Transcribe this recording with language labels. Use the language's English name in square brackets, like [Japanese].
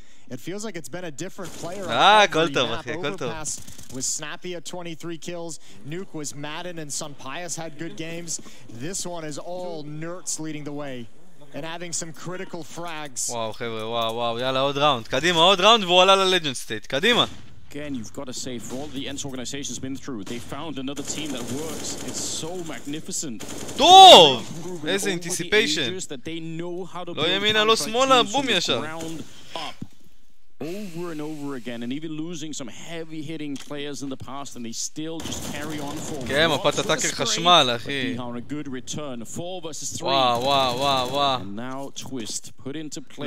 [English] It feels like it's been a different player. [Hebrew] כל טוב, אחי, כל טוב. [English] With Snappy at 23 kills, Nuke was Madden and Sunpius had good games. This one is all Nertz leading the way and having some critical frags. [Hebrew] וואו, חבר'ה, וואו, יאללה, עוד ראונד. קדימה, עוד ראונד והוא עלה ללג'נד סטייט. קדימה. [English] Again, you've got to say, for all the ENCE organization has been through, they found another team that works. It's so magnificent. [Hebrew] טוב! איזה אנטיסיפיישן. לא ימינה, לא שמאלה, בום ישר. [English] Over and over again, and even losing some heavy-hitting players in the past, and they still just carry on forward. [Hebrew] כן, מפת הטאקר חשמל, אחי. וואו. [English] And now Twist put into play.